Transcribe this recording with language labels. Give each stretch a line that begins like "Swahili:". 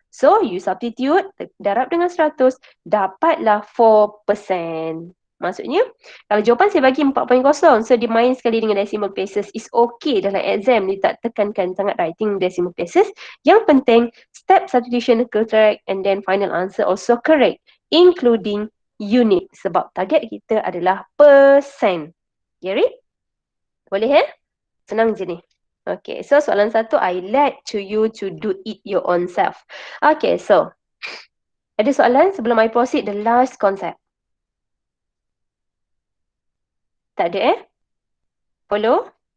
English: So you substitute,
Malay: darab dengan 100, dapatlah 4%. Maksudnya, kalau jawapan saya bagi 4.0, so dia main sekali dengan decimal places. Is okay dalam exam, dia tak tekankan sangat writing decimal places.
English: Yang penting, step substitution correct and then final answer also correct, including unit.
Malay: Sebab target kita adalah persen.
English: Get it?
Malay: Boleh Senang je ni.
English: Okay, so soalan satu, I let to you to do it your own self. Okay, so
Malay: ada soalan sebelum
English: I proceed the last concept?
Malay: Tak ada Follow?